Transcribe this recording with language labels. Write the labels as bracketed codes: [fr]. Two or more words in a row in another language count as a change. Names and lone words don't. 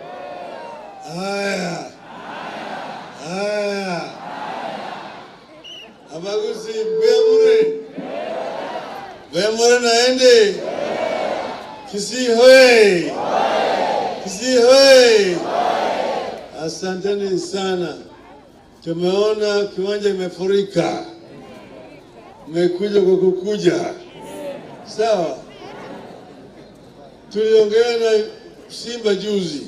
[sw] Haya. [guz] Abaguzi Bemure naende. [sw] Kisii hoye. Kisii hoye. Asanteni sana. Tumeona kiwanja imefurika. Mmekuja kwa kukuja. Sawa. Tuliongea na Simba juzi.